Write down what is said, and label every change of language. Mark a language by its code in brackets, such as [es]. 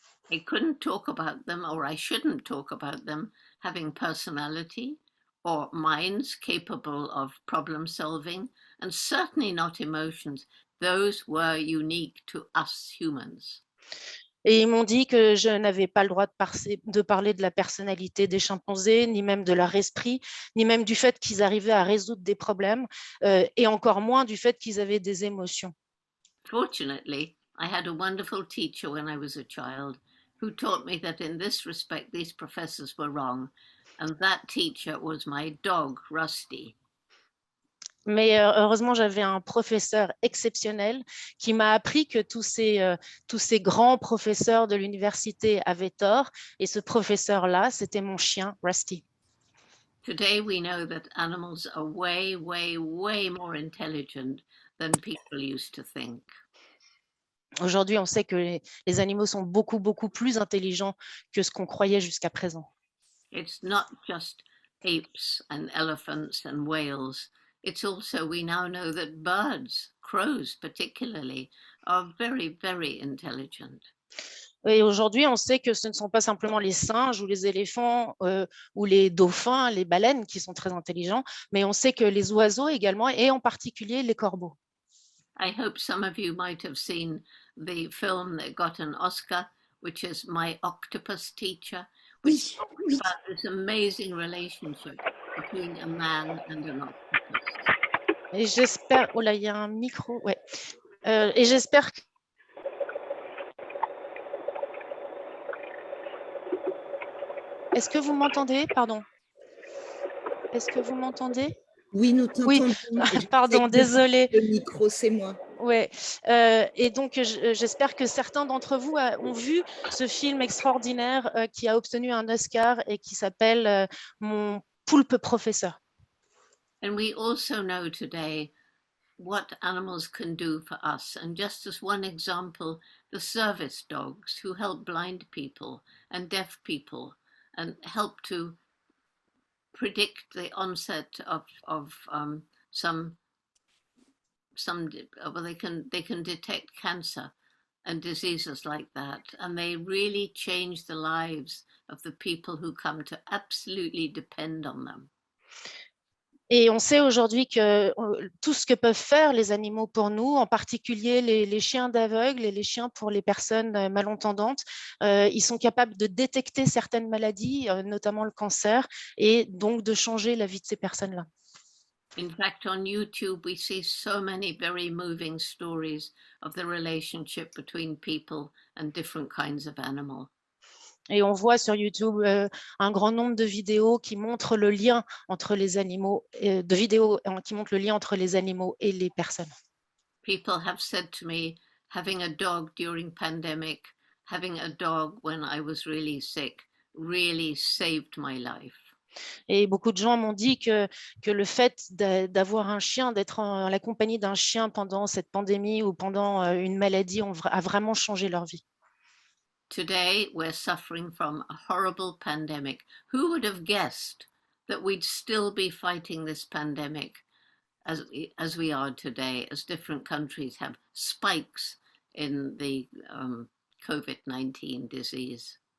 [en] I couldn't talk about them, or I shouldn't talk about them having personality or minds capable of problem solving, and certainly not emotions. Those were unique to us humans. [fr] Et ils m'ont dit que je n'avais pas le droit de parler de la personnalité des chimpanzés, ni même de leur esprit, ni même du fait qu'ils arrivaient à résoudre des problèmes, et encore moins du fait qu'ils avaient des émotions. [en] Fortunately, I had a wonderful teacher when I was a child who taught me that in this respect, these professors were wrong. And that teacher was my dog, Rusty. [fr] Mais heureusement, j'avais un professeur exceptionnel qui m'a appris que tous ces grands professeurs de l'université avaient tort. Et ce professeur-là, c'était mon chien, Rusty. [en] Today, we know that animals are way, way, way more intelligent than people used to think. [fr] Aujourd'hui, on sait que les animaux sont beaucoup, beaucoup plus intelligents que ce qu'on croyait jusqu'à présent. [en] It's not just apes and elephants and whales. It's also, we now know that birds, crows particularly, are very, very intelligent. [fr] Et aujourd'hui, on sait que ce ne sont pas simplement les singes ou les éléphants ou les dauphins, les baleines qui sont très intelligents, mais on sait que les oiseaux également, et en particulier les corbeaux. [en] I hope some of you might have seen the film that got an Oscar, which is My Octopus Teacher, which talks about this amazing relationship between a man and an octopus. [fr] Et j'espère, oh là, il y a un micro, ouais. Et j'espère que Est-ce que vous m'entendez? Pardon. Est-ce que vous m'entendez? Oui, nous t'entendons. Oui, pardon, désolée. Le micro, c'est moi. Ouais. Et donc, j'espère que certains d'entre vous ont vu ce film extraordinaire qui a obtenu un Oscar et qui s'appelle Mon poulpe professeur. [en] And we also know today what animals can do for us. And just as one example, the service dogs who help blind people and deaf people and help to predict the onset of some well, they can detect cancer and diseases like that, and they really change the lives of the people who come to absolutely depend on them. [fr] Et on sait aujourd'hui que tout ce que peuvent faire les animaux pour nous, en particulier les chiens d'aveugles et les chiens pour les personnes malentendantes, ils sont capables de détecter certaines maladies, notamment le cancer, et donc de changer la vie de ces personnes-là. [en] In fact, on YouTube, we see so many very moving stories of the relationship between people and different kinds of animals. [fr] Et on voit sur YouTube un grand nombre de vidéos qui montrent le lien entre les animaux, qui montrent le lien entre les animaux et les personnes. [en] People have said to me, having a dog during pandemic, having a dog when I was really sick, really saved my life. [fr] Et beaucoup de gens m'ont dit que le fait d'avoir un chien, d'être en la compagnie d'un chien pendant cette pandémie ou pendant une maladie a vraiment changé leur vie. [en] Today, we're suffering from a horrible pandemic. Who would have guessed that we'd still be fighting this pandemic as we are today, as different countries have spikes in the COVID-19 disease?